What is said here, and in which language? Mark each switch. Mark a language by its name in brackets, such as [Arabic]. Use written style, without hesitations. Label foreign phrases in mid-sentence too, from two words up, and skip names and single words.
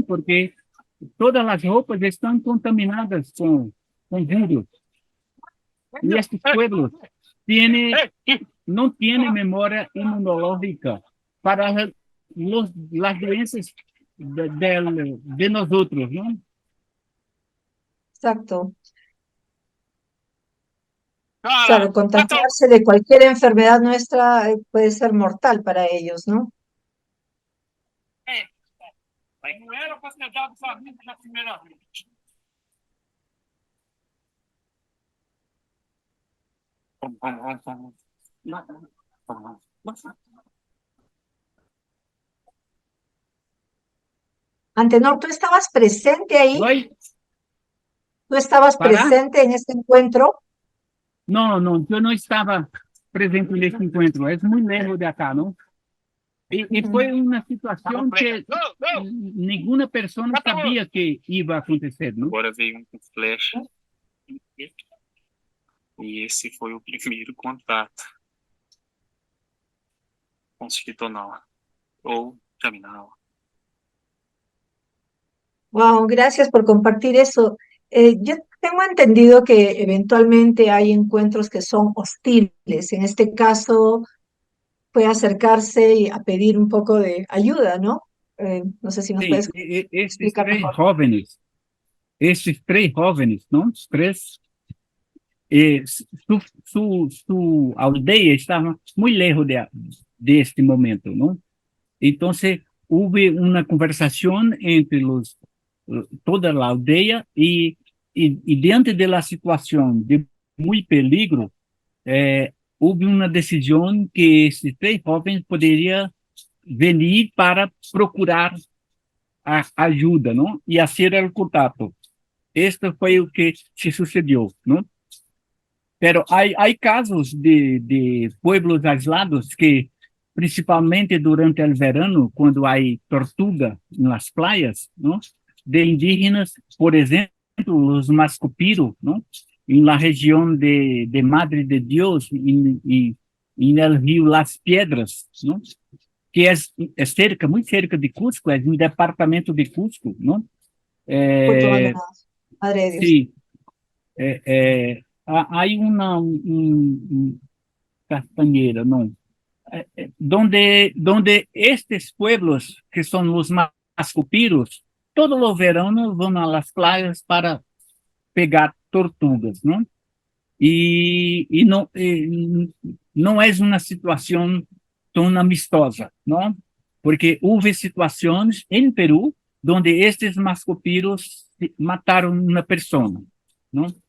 [Portuguese] Porque todas as roupas estão contaminadas com vírus. E estes pueblos não têm memória imunológica para as doenças de nós outros, não? Exacto. [Spanish] Claro, contagiarse de cualquier enfermedad nuestra puede ser mortal para ellos, ¿no? [Portuguese] Não era para ter dado família na primeira vez. [Spanish] Antenor, ¿tú estabas presente ahí? [Portuguese] Oi? [Spanish] ¿Tú estabas ¿Para? presente en este encuentro? [Portuguese] Não, eu não estava presente nesse encontro. É muito [Spanish] lejos de acá, [Portuguese] não? E foi uma situação que nenhuma pessoa sabia que ia acontecer, não? Agora veio um com flecha. E esse foi o primeiro contato com o Esquitonal ou Caminal. [Spanish] Wow, gracias por compartir eso. Yo tengo entendido que eventualmente hay encuentros que son hostiles. En este caso, fue acercarse y a pedir un poco de ayuda, ¿no? No sé si nos [Portuguese] Sim, [Spanish] puedes [Portuguese] esses [Spanish] explicar [Portuguese] três [Spanish] mejor. [Portuguese] jovens, não? Os três, sua aldeia estava muito lejos deste momento, não? Então, houve uma conversação entre toda a aldeia e diante da situação de muito perigo, houve uma decisão que esses três jovens poderiam vir para procurar a ajuda, não? E fazer o contato. Este foi o que se sucedeu, não? Pero há casos de [Spanish] pueblos aislados [Portuguese] que, principalmente durante o verano, quando há tortuga nas praias, não? De indígenas, por exemplo, os Mascupiro, não? Na região de Madre de Dios e no rio Las Piedras, não? Que é cerca, muito cerca de Cusco, é um departamento de Cusco, não? Puerto Maldonado. Madre de Dios. Sim. Há castanheira, não? Donde estes pueblos, que são os mascupiros, todo o verano vão às praias para pegar tortugas, ¿no? [Spanish] Y no es una situación tan amistosa, ¿no? Porque hubo situaciones en Perú donde estos mascopiros mataron una persona, ¿no?